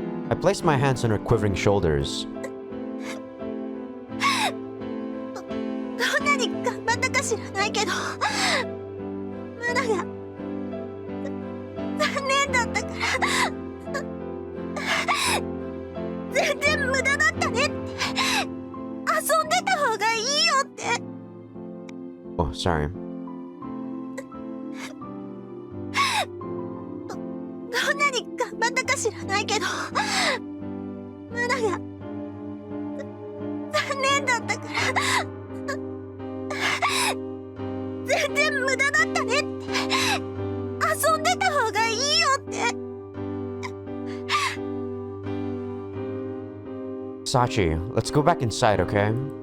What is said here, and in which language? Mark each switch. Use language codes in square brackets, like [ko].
[en] I placed my hands on her quivering shoulders. [ja] どんなに頑張ったか知らないけど、マナが残念だったから全然無駄だったねって。遊んでた方がいいよって。 [en] Oh, sorry. [ja] どんなに頑張ったか知らないけど、マナが残念だったから全然無駄だったねって。遊んでた方がいいよって。 [en] Sachi, let's go back inside, okay?